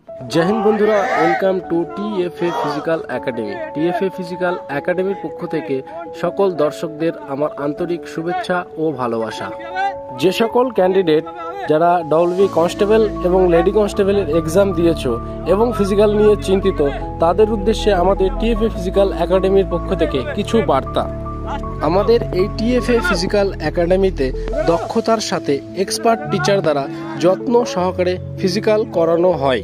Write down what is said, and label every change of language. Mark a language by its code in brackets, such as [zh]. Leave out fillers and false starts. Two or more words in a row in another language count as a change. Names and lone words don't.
[hi] जय हिंद [en] बंधुरा Welcome to TFA Physical Academy. [bn] টিএফএ ফিজিক্যাল একাডেমির পক্ষ থেকে সকল দর্শকদের আমার আন্তরিক শুভেচ্ছা ও ভালোবাসা। যে সকল ক্যান্ডিডেট যারা ডব্লিউবি কনস্টেবল এবং [en] lady constable's [bn] এক্সাম দিয়েছো এবং ফিজিক্যাল নিয়ে চিন্তিত তাদের উদ্দেশ্যে আমাদের টিএফএ ফিজিক্যাল একাডেমির পক্ষ থেকে কিছু বার্তা। আমাদের এই টিএফএ ফিজিক্যাল একাডেমিতে দক্ষতার সাথে [en] expert teacher [bn] দ্বারা যত্ন সহকারে ফিজিক্যাল করানো হয়।